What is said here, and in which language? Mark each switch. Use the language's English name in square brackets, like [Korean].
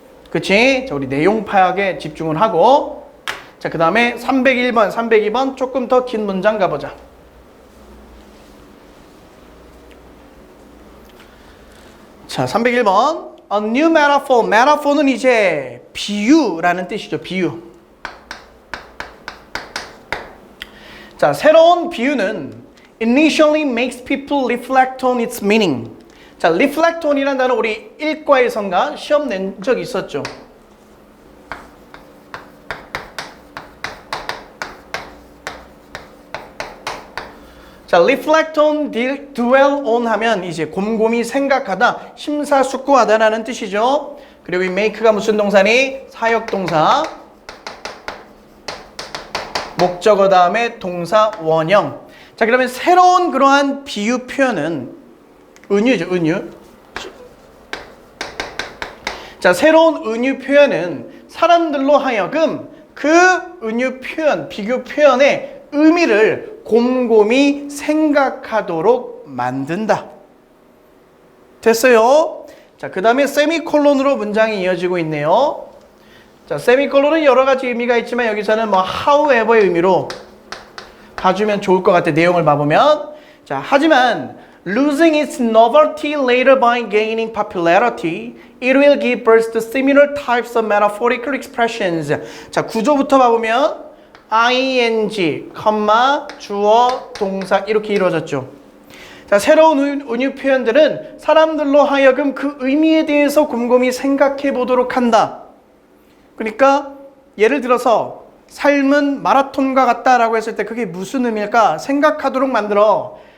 [Korean] 그치? 자, 우리 내용 파악에 집중을 하고, 자, 그 다음에 301번, 302번 조금 더 긴 문장 가보자. 자, 301번. [English] A new metaphor. [Korean] metaphor는 이제 비유라는 뜻이죠. 비유. 자, 새로운 비유는 [English] initially makes people reflect on its meaning. [Korean] 자, reflect on이라는 단어 우리 1과에선가 시험 낸 적 있었죠. 자, reflect on, dwell on 하면 이제 곰곰이 생각하다, 심사숙고하다라는 뜻이죠. 그리고 이 make가 무슨 동사니? 사역동사. 목적어 다음에 동사 원형. 자, 그러면 새로운 그러한 비유 표현은 은유죠, 은유. 자, 새로운 은유 표현은 사람들로 하여금 그 은유 표현, 비교 표현의 의미를 곰곰이 생각하도록 만든다. 됐어요? 자, 그 다음에 세미콜론으로 문장이 이어지고 있네요. 자, 세미콜론은 여러 가지 의미가 있지만 여기서는 뭐 however의 의미로 봐주면 좋을 것 같아. 내용을 봐보면. 자, 하지만 [English] losing its novelty later by gaining popularity, it will give birth to similar types of metaphorical expressions. [Korean] 자, 구조부터 봐보면 ing, 주어, 동사 이렇게 이루어졌죠. 자, 새로운 은유 표현들은 사람들로 하여금 그 의미에 대해서 곰곰이 생각해 보도록 한다. 그러니까 예를 들어서 삶은 마라톤과 같다라고 했을 때 그게 무슨 의미일까 생각하도록 만들어.